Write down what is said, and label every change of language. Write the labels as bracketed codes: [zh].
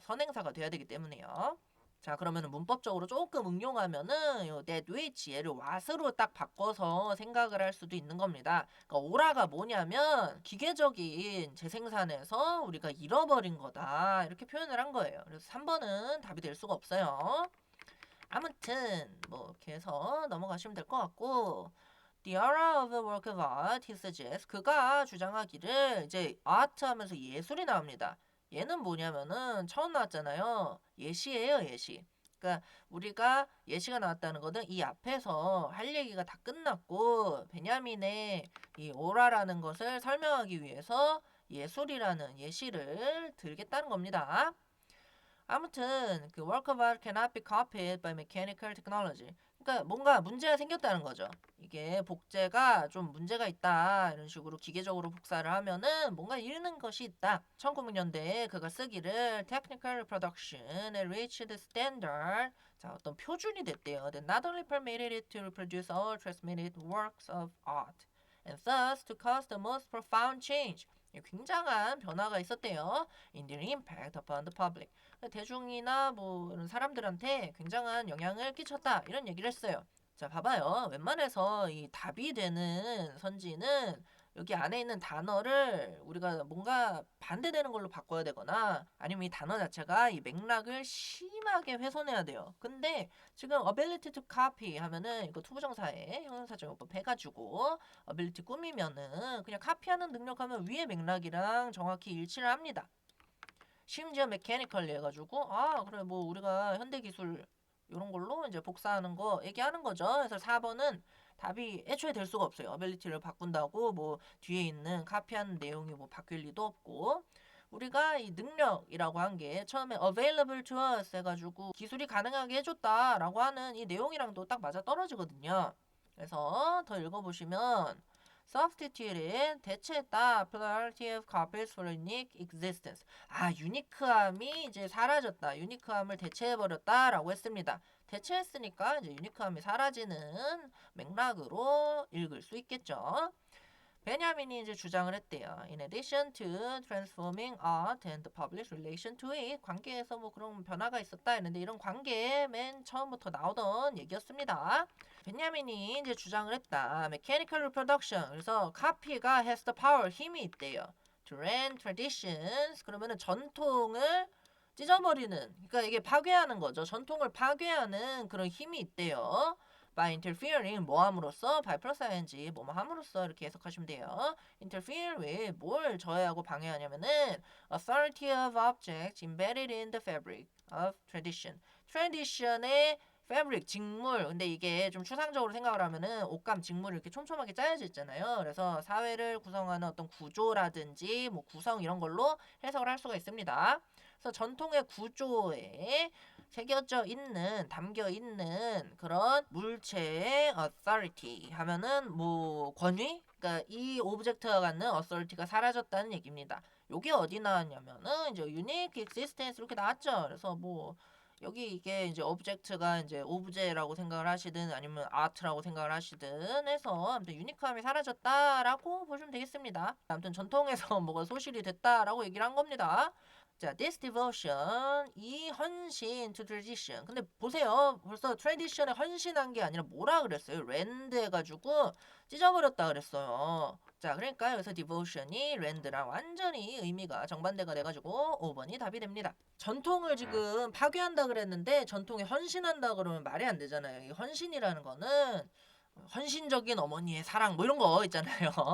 [ko] 선행사가 돼야 되기 때문에요. 자, 그러면은 문법적으로 조금 응용하면은 요 that which 얘를 what으로 딱 바꿔서 생각을 할 수도 있는 겁니다. 그러니까 오라가 뭐냐면 기계적인 재생산에서 우리가 잃어버린 거다. 이렇게 표현을 한 거예요. 그래서 3번은 답이 될 수가 없어요. 아무튼 뭐 이렇게 해서 넘어가시면 될 것 같고 [en] The era of a work of art, he suggests. [ko] 그가 주장하기를 이제 art 하면서 예술이 나옵니다. 얘는 뭐냐면은 처음 나왔잖아요. 예시예요, 예시. 그러니까 우리가 예시가 나왔다는 거는 이 앞에서 할 얘기가 다 끝났고 베냐민의 이 오라라는 것을 설명하기 위해서 예술이라는 예시를 들겠다는 겁니다. [en] 아무튼 그 work of art cannot be copied by mechanical technology. [ko] 그러니까 뭔가 문제가 생겼다는 거죠. 이게 복제가 좀 문제가 있다 이런 식으로 기계적으로 복사를 하면은 뭔가 잃는 것이 있다. 1900년대에 그가 쓰기를 [en] technical reproduction reached the standard. [ko] 자, 어떤 표준이 됐대요. [en] That not only permitted it to reproduce all transmitted works of art and thus to cause the most profound change. [ko] 굉장한 변화가 있었대요. [en] In their impact upon the public. [ko] 대중이나 뭐 이런 사람들한테 굉장한 영향을 끼쳤다 이런 얘기를 했어요. 자, 봐봐요. 웬만해서 이 답이 되는 선지는 여기 안에 있는 단어를 우리가 뭔가 반대되는 걸로 바꿔야 되거나 아니면 이 단어 자체가 이 맥락을 심하게 훼손해야 돼요. 근데 지금 ability to copy 하면은 이거 투부정사에 형용사적용법 해가지고 ability 꾸미면은 그냥 카피하는 능력하면 위의 맥락이랑 정확히 일치를 합니다. 심지어 메캐니컬리 해가지고 아 그래 뭐 우리가 현대기술 이런 걸로 이제 복사하는 거 얘기하는 거죠. 그래서 4번은 답이 애초에 될 수가 없어요. 어빌리티를 바꾼다고 뭐 뒤에 있는 카피하는 내용이 뭐 바뀔 리도 없고 우리가 이 능력이라고 한 게 처음에 available to us 해가지고 기술이 가능하게 해줬다라고 하는 이 내용이랑도 딱 맞아 떨어지거든요. 그래서 더 읽어보시면 [en] substituted [ko] 대체했다 [en] plurality of copies for unique existence. [ko] 아, 유니크함이 이제 사라졌다. 유니크함을 대체해버렸다라고 했습니다. 대체했으니까 이제 유니크함이 사라지는 맥락으로 읽을 수 있겠죠. 베냐민이 이제 주장을 했대요. [en] In addition to transforming art and the public relation to it, [ko] 관계에서 뭐 그런 변화가 있었다 했는데 이런 관계 맨 처음부터 나오던 얘기였습니다. 베냐민이 이제 주장을 했다. Mechanical reproduction. 그래서 카피가 has the power, 힘이 있대요. [en] To rend traditions. [ko] 그러면은 전통을 찢어버리는, 그러니까 이게 파괴하는 거죠. 전통을 파괴하는 그런 힘이 있대요. by interfering 뭐 함으로써 by plus ing 뭐 함으로써 이렇게 해석하시면 돼요. [en] interfere with [ko] 뭘 저해하고 방해하냐면은 [en] authority of objects embedded in the fabric of tradition. [ko] tradition의 fabric 직물. 근데 이게 좀 추상적으로 생각을 하면은 옷감 직물이 이렇게 촘촘하게 짜여져 있잖아요. 그래서 사회를 구성하는 어떤 구조라든지 뭐 구성 이런 걸로 해석을 할 수가 있습니다. 그래서 전통의 구조에 새겨져 있는, 담겨 있는 그런 물체의 authority 하면은 뭐 권위? 그러니까 이 오브젝트가 갖는 authority가 사라졌다는 얘기입니다. 요게 어디 나왔냐면은 이제 unique existence 이렇게 나왔죠. 그래서 뭐 여기 이게 이제 오브젝트가 이제 오브제라고 생각을 하시든 아니면 아트라고 생각을 하시든 해서 아무튼 유니크함이 사라졌다라고 보시면 되겠습니다. 아무튼 전통에서 뭐가 소실이 됐다라고 얘기를 한 겁니다. 자, this devotion, 이 헌신 to tradition. 근데 보세요. 벌써 tradition에 헌신한 게 아니라 뭐라 그랬어요? rend 해가지고 찢어버렸다 그랬어요. 자, 그러니까 여기서 devotion이 rand랑 완전히 의미가 정반대가 돼가지고 5번이 답이 됩니다. 전통을 지금 파괴한다 그랬는데 전통에 헌신한다 그러면 말이 안 되잖아요. 이 헌신이라는 거는 헌신적인 어머니의 사랑 뭐 이런 거 있잖아요.